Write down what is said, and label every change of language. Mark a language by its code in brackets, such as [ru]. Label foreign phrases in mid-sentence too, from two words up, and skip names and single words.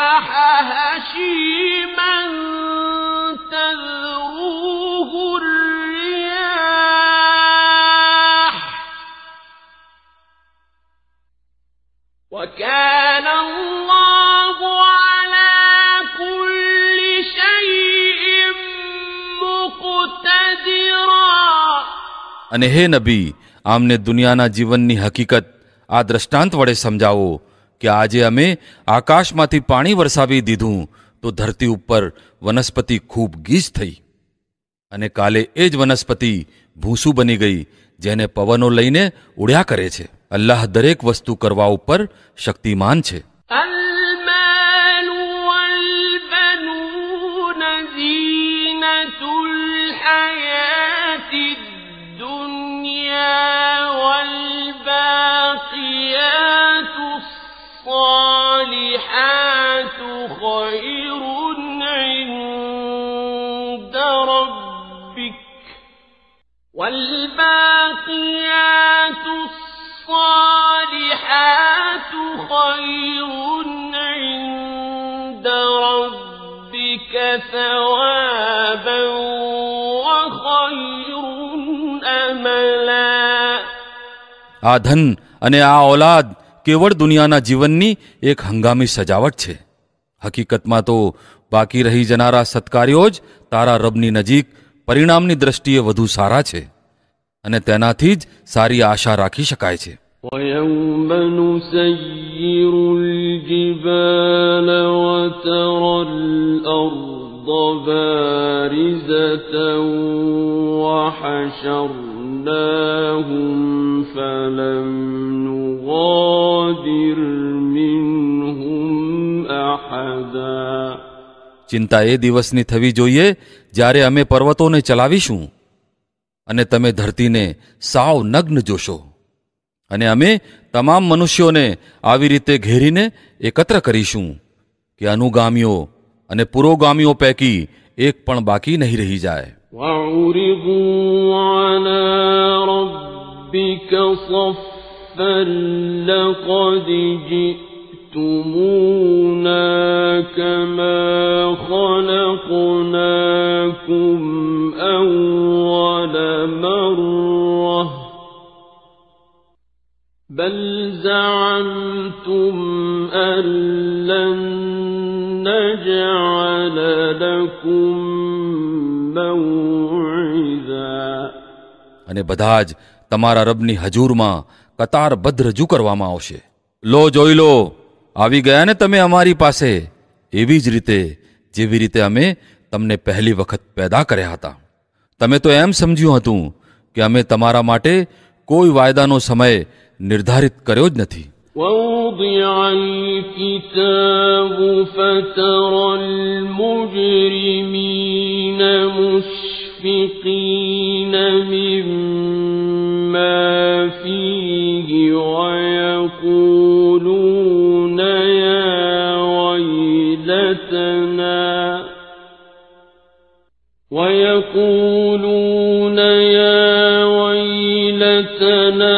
[ar] هشيما تذروه الرياح وكان الله على كل شيء مقتدرا. [gu] અને હે નબી, આમને દુનિયાના જીવનની હકીકત આ દ્રષ્ટાંત વડે સમજાવો કે આજે અમે આકાશમાંથી પાણી વરસાવી દીધું તો ધરતી ઉપર વનસ્પતિ ખૂબ ગીચ થઈ, અને કાલે એ જ વનસ્પતિ ભૂસું બની ગઈ જેને પવનો લઈને ઉડ્યા કરે છે. અલ્લાહ દરેક વસ્તુ કરવા ઉપર શક્તિમાન છે. [ar] المال والبنون زينة الحياة الدنيا والباقيات الصالحات خير عند ربك والباقيات الصالحات خير عند ربك ثوابا وخير أملا. [gu] આ ધન અને આ ઔલાદ કેવળ દુનિયાના જીવનની એક હંગામી સજાવટ છે. હકીકતમાં તો બાકી રહી જનારા સત્કાર્યો જ તારા રબની નજીક પરિણામની દ્રષ્ટિએ વધુ સારા છે, અને તેનાથી જ સારી આશા રાખી શકાય છે. [ar] وَيَوْمَ نُسَيِّرُ الْجِبَالَ وَتَرَى الْأَرْضَ بَارِزَةً وَحَشَرْنَاهُمْ فَلَمْ نُغَادِرْ مِنْهُمْ أَحَدًا. [gu] ચિંતા એ દિવસની થવી જોઈએ જ્યારે અમે પર્વતોને ચલાવીશું અને તમે ધરતીને સાવ નગ્ન જોશો, અને અમે તમામ મનુષ્યોને આવી રીતે ઘેરીને એકત્ર કરીશું કે અનુગામીઓ અને પુરોગામીઓ પૈકી એક પણ બાકી નહીં રહી જાય. [ar] وَعُرِضُوا عَلَى رَبِّكَ صَفًّا لَقَدْ جِئْتُمُونَا كَمَا خَلَقْنَاكُمْ أَوَّلَ مَرَّةٍ بَلْ زَعَمْتُمْ أَن لَّن نَّجْعَلَ لَكُم مَّوْعِدًا. [gu] અને બધા જ તમારા રબની હજૂરમાં કતારબદ્ધ રજૂ કરવામાં આવશે. લો જોઈ લો, આવી ગયા ને તમે અમારી પાસે, એવી જ રીતે જેવી રીતે અમે તમને પહેલી વખત પેદા કર્યા હતા. તમે તો એમ સમજ્યું હતું કે અમે તમારા માટે કોઈ વાયદાનો સમય નિર્ધારિત કર્યો જ નથી. [ar] وَوُضِعَ الْكِتَابُ فَتَرَى الْمُجْرِمِينَ مُشْفِقِينَ مِمَّا فِيهِ وَيَقُولُونَ يَا وَيْلَتَنَا